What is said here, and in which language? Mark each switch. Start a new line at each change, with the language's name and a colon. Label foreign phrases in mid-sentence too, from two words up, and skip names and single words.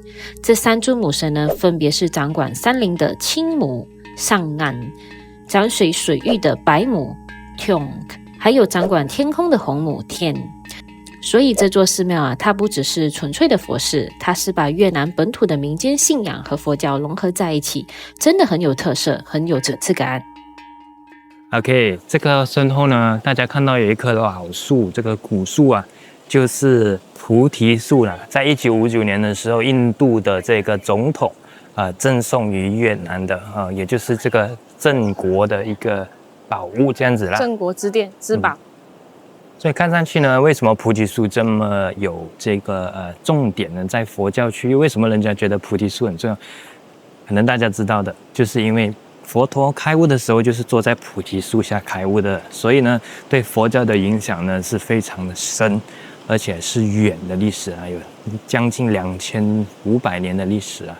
Chinese: 這三尊母神呢，分別是掌管山林的青母上岸，掌水水域的白母 Tiong， 還有掌管天空的紅母天。所以這座寺廟啊，它不只是純粹的佛寺，它是把越南本土的民間信仰和佛教融合在一起，真的很有特色，很有层次感。 OK，這個身後呢，大家看到有一棵老樹，這個古樹啊，就是菩提樹啦。在1959年的時候，印度的這個總統贈送於越南的也就是這個鎮國的一個寶物這樣子啦。鎮國之殿之寶。所以看上去呢，為什麼菩提樹這麼有這個重點呢？在佛教區域，為什麼人家覺得菩提樹很重要？可能大家知道的，就是因為佛陀開悟的時候就是坐在菩提樹下開悟的，所以呢，對佛教的影響呢是非常的深，而且是遠的歷史啊，有將近2500年的歷史啊。